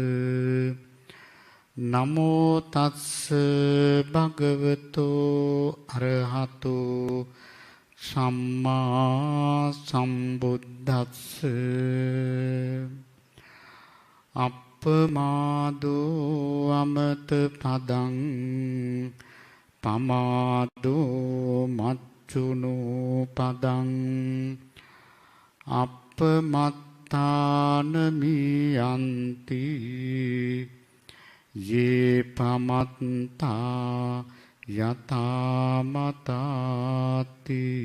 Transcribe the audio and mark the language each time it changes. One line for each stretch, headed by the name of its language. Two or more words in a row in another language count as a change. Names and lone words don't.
Pali: නමෝ තස්ස භගවතු අරහතෝ සම්මා සම්බුද්දස්ස අප්පමාදෝ අමත පදං පමාදෝ මච්චුනෝ පදං අප්පමත්තාන මියන්ති යේ පමත්තා යතාමතාති.